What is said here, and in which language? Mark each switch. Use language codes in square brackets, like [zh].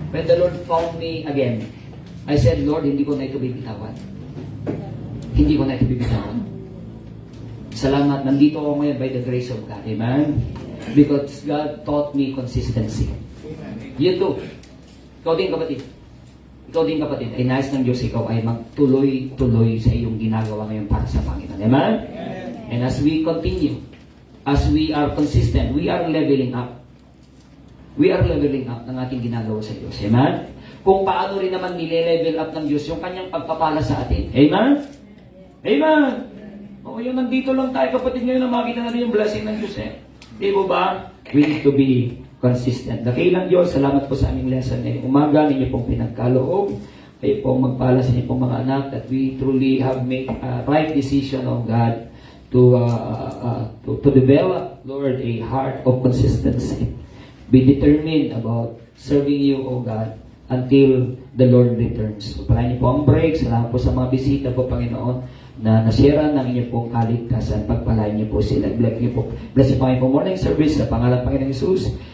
[en] When the Lord found me again, I said, Lord, [tl] hindi ko na ito bibitawan. Hindi ko na ito bibitawan. Salamat, nandito ako ngayon [en] by the grace of God. [tl] Amen? [en] Because God taught me consistency. You too. [tl] Ikaw din, kapatid. Ikaw din, kapatid. Ay nais ng Diyos, ikaw ay magtuloy-tuloy sa iyong ginagawa ngayon para sa Panginoon. Amen? [en] And as we continue, as we are consistent, we are leveling up. We are leveling up [tl] ng ating ginagawa sa Diyos. [en] Amen? [tl] Kung paano rin naman nile-level up ng Diyos yung kanyang pagpapala sa atin. Amen? Amen? O yung nandito lang tayo, kapatid, ngayon na makita natin yung blessing ng Diyos. Di ba ba? [en] We need to be consistent. [tl] Dakilang Diyos, salamat po sa aming lesson ngayong umaga. Ninyo pong pinagkaloob. Kayo pong magpala sa inyong pong mga anak [en] that we truly have made a right decision of God to develop, Lord, a heart of consistency. Be determined about serving you, O God, until the Lord returns. [tl] Pagpalain niyo po ang break. Salamat po sa mga bisita po, Panginoon, na nasira ng inyong pong kaligtasan. Pagpalain niyo po sila. Bless niyo po. Bless niyo po ang morning service sa pangalan ng Panginoon Jesus.